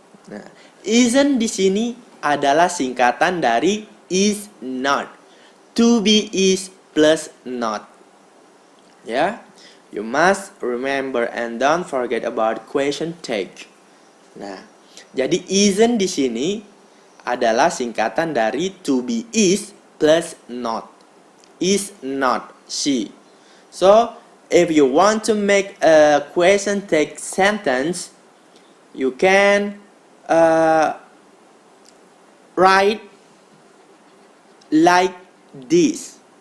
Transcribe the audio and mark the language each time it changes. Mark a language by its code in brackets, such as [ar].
[id] Nah, isn't di sini adalah singkatan dari is not. [en] To be is plus not. Ya, you must remember and don't forget about question tag. [id] Nah, jadi isn't di sini adalah singkatan dari to be is plus not. [en] Is not she. So, if you want to make a question tag sentence, you can write like this.